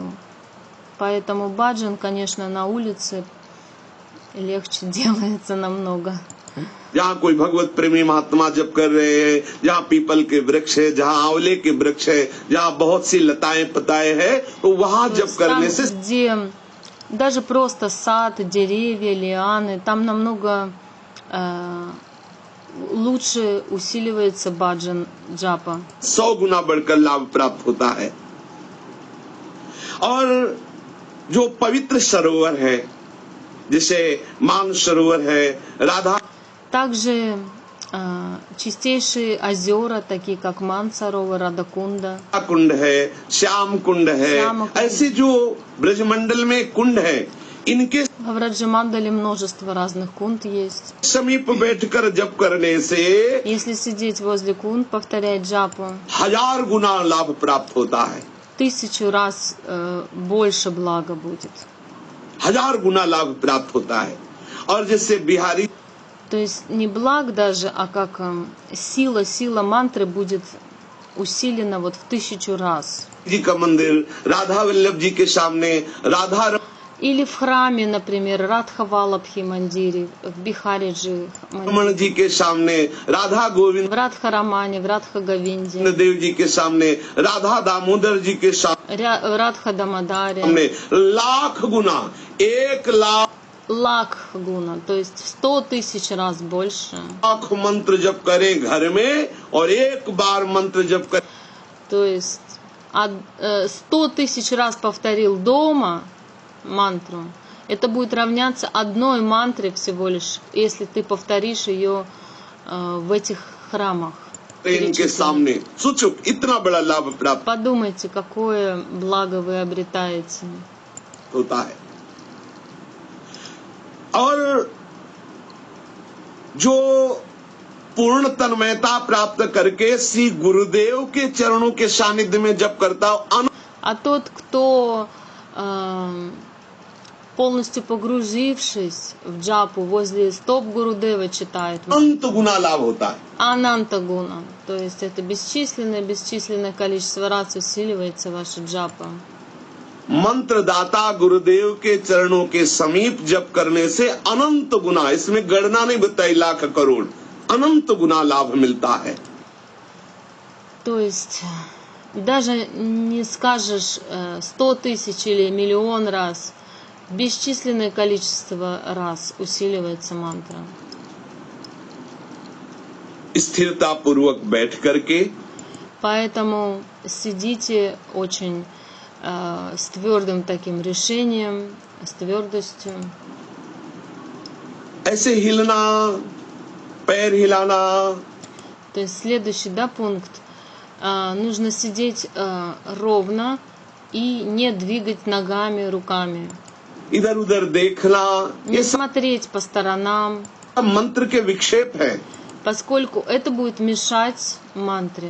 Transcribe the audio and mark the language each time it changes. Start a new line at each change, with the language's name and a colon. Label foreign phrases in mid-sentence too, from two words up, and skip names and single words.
Russian: Поэтому баджан, конечно, на улице легче делается намного.
Hindi: जहाँ कोई भगवत प्रेमी महात्मा जप कर रहे हैं, जहाँ पीपल के वृक्ष है, जहाँ आंवले के वृक्ष है, जहाँ बहुत सी लताएं पताएं है, तो वहाँ
Russian: То
Hindi: जप
Russian: есть там,
Hindi: करने से
Russian: где даже просто сад, деревья, лианы, там намного лучше усиливается
Hindi: भजन जप. 100 गुना बढ़कर लाभ प्राप्त होता है। और जो पवित्र सरोवर है, जैसे मान सरोवर है, राधा
Russian: Также чистейшие озера, такие как Мансарова, Радакунда,
Hindi: कुंड है, श्याम कुंड है, श्याम कुंड। ऐसे जो ब्रजमंडल में कुंड है, इनके
Russian: в Раджамандале множество разных кунд есть.
Hindi: समीप बैठकर जप करने से
Russian: Если сидеть возле кунд, повторять джапу,
Hindi: 1000 गुना लाभ प्राप्त होता है।
Russian: 1000 раз больше блага будет.
Hindi: 1000 गुना लाभ प्राप्त होता है। और जैसे बिहारी
Russian: То есть не благ даже, а как сила мантры будет усилена вот в 1000 раз.
Hindi: जी का मंदिर राधा वल्लभ जी के सामने राधा
Russian: Или в храме, например, Радха-Валабхи Мандире, в Бихариджи
Hindi: रमण जी के सामने राधा गोविंद
Russian: в Радха-Рамане, в Радха-Говинде,
Hindi: देव जी के सामने राधा दामोदर जी के
Russian: в Радха-Дамадаре.
Hindi: सामने लाख गुना 1,00,000 लाख गुना,
Russian: то есть в 100 тысяч раз больше.
Hindi: मंत्र जप करें घर में और एक बार मंत्र जप करें
Russian: То есть 100 тысяч раз повторил дома мантру, это будет равняться одной мантре всего лишь, если ты повторишь ее в этих храмах.
Hindi: इनके सामने सोचो इतना बड़ा लाभ प्राप्त
Russian: Подумайте, какое благо вы обретаете.
Hindi: होता है और जो पूर्ण तन्मयता प्राप्त करके श्री गुरुदेव के चरणों के सानिध्य में जप करता हो
Russian: А тот, кто полностью погрузившись в джапу возле стоп Гурудева читает
Hindi: अनंत गुना लाभ होता है अनंत गुना,
Russian: то есть это бесчисленное количество раз усиливается ваша джапа.
Hindi: मंत्रदाता गुरुदेव के चरणों के समीप जप करने से अनंत गुना, इसमें गणना नहीं बताई लाख करोड़, अनंत गुना लाभ मिलता है.
Russian: То есть даже не скажешь 100 тысяч или миллион раз, бесчисленное количество раз усиливается мантра.
Hindi: स्थिरता पूर्वक बैठ करके
Russian: Поэтому сидите очень с твердым таким решением, с твердостью.
Hindi: ऐसे हिलना, पैर हिलाना,
Russian: То есть следующий, да, пункт. Нужно сидеть ровно и не двигать ногами, руками.
Hindi: इधर-उधर देखना,
Russian: Не
Hindi: ये सब
Russian: смотреть по сторонам,
Hindi: मंत्र के विक्षेप है.
Russian: поскольку это будет мешать мантре.